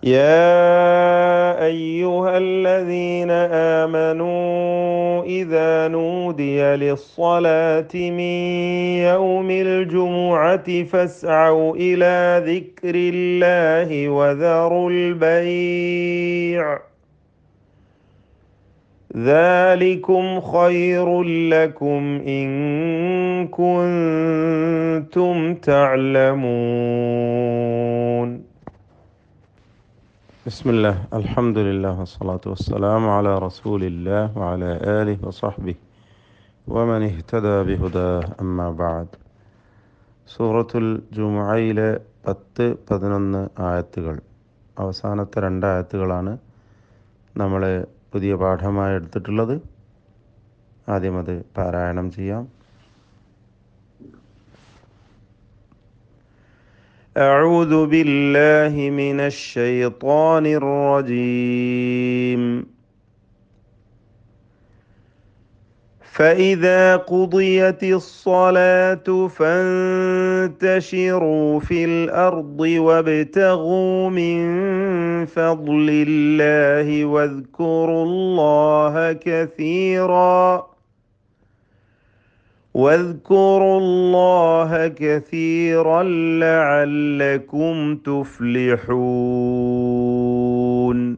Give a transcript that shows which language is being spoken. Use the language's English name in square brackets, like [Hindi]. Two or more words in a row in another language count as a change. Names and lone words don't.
[Arabic] يا أيها الذين آمنوا إذا نودي للصلاة من يوم الجمعة فاسعوا إلى ذكر الله وذروا البيع ذلكم خير لكم إن كنتم تعلمون. بسم الله الحمد لله والصلاة والسلام على رسول الله وعلى آله وصحبه ومن اهتدى بهداه أما بعد. [Malayalam] സൂറത്തുൽ ജുമുഅയിലെ 10-11 ആയത്തുകൾ, അവസാനത്തെ 2 ആയത്തുകളാണ് നമ്മൾ പുതിയ പാഠമായി എടുത്തിട്ടുള്ളത്. ആദ്യം അത് പാരായണം ചെയ്യാം. [Arabic] أعوذ بالله من الشيطان الرجيم. فإذا قضيت الصلاة فانتشروا في الأرض وابتغوا من فضل الله واذكروا الله كثيرا لعلكم تفلحون.